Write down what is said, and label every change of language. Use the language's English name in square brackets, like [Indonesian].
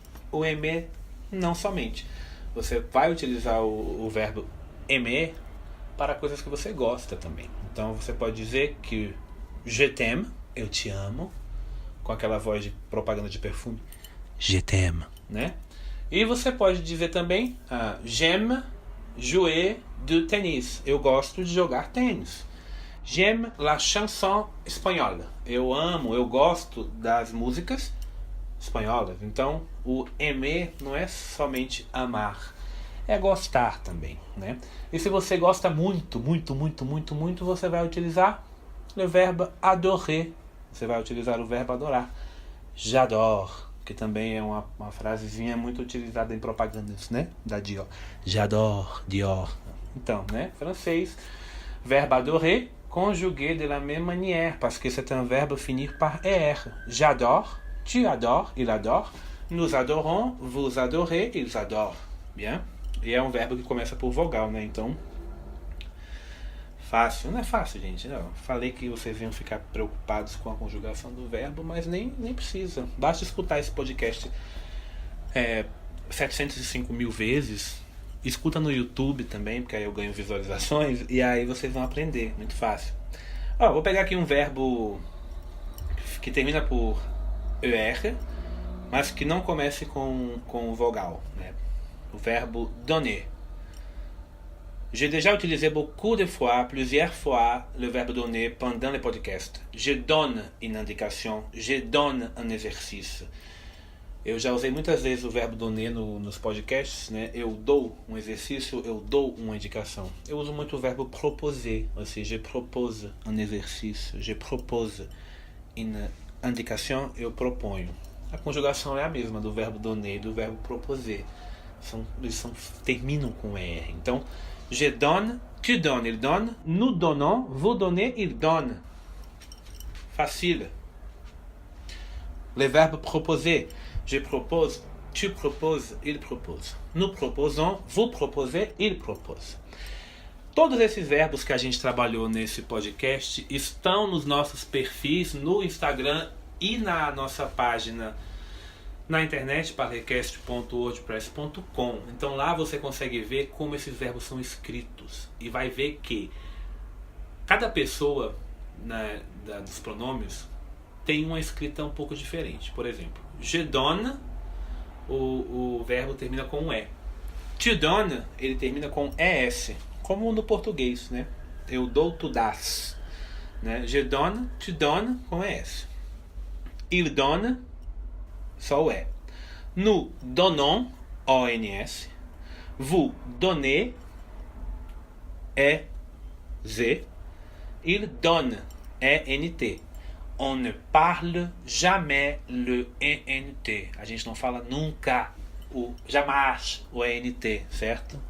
[Portuguese] O aimer, não somente. Você vai utilizar o verbo aimer para coisas que você gosta também. Então você pode dizer que [French] je t'aime, [Portuguese] eu te amo, com aquela voz de propaganda de perfume. [French] Je t'aime, [Portuguese] né? E você pode dizer também [French] j'aime jouer du tennis. [Portuguese] Eu gosto de jogar tênis. [French] J'aime la chanson espagnole. [Portuguese] Eu amo, eu gosto das músicas espanholas. Então, o aimer não é somente amar, é gostar também, né? E se você gosta muito, você vai utilizar o verbo adorer. Você vai utilizar o verbo adorar. [French] J'adore, [Portuguese] que também é uma frasezinha muito utilizada em propagandas, né? Da Dior. [French] J'adore, [Portuguese] Dior. Então, né? [French] Francês, verbe adorer, conjugué de la même manière, parce que c'est un verbe finir par er. J'adore, tu adores, il adore. Nous adorons, vous adorez, ils adorent. Bien? [Portuguese] E é um verbo que começa por vogal, né? Então, fácil. Não é fácil, gente. Não. Falei que vocês iam ficar preocupados com a conjugação do verbo, mas nem precisa. Basta escutar esse podcast 705 mil vezes. Escuta no YouTube também, porque aí eu ganho visualizações. E aí vocês vão aprender. Muito fácil. Vou pegar aqui um verbo que termina por ER, mas que não comece com vogal, né? O verbo donner. [French] J'ai déjà utilisé beaucoup de fois, plusieurs fois, le verbe donner pendant le podcast. Je donne une indication, je donne un exercice. [Portuguese] Eu já usei muitas vezes o verbo donner nos podcasts, né? Eu dou um exercício, eu dou uma indicação. Eu uso muito o verbo proposer, ou seja, [French] je propose un exercice, je propose une indication, [Portuguese] eu proponho. A conjugação é a mesma do verbo donner e do verbo proposer. Eles terminam com ER. [French] Então, je donne, tu donnes, il donne, nous donnons, vous donnez, il donne. Facile. Le verbe proposer. Je propose, tu proposes, il propose. Nous proposons, vous proposez, il propose. [Portuguese] Todos esses verbos que a gente trabalhou nesse podcast estão nos nossos perfis no Instagram e na nossa página na internet, parlecast.wordpress.com. Então lá você consegue ver como esses verbos são escritos e vai ver que cada pessoa dos pronomes tem uma escrita um pouco diferente. Por exemplo, [French] je donne, [Portuguese] o verbo termina com um E. [French] Tu donnes, [Portuguese] ele termina com ES, como no português, né? Eu dou, tu dás, né? [French] Je donne, tu donnes, com ES. Il donne, [Portuguese] só o E. [French] Nous donnons, ONS. Vous donnez, EZ. Il donne, ENT. On ne parle jamais le ENT. [Portuguese] A gente não fala nunca jamais o ENT, certo?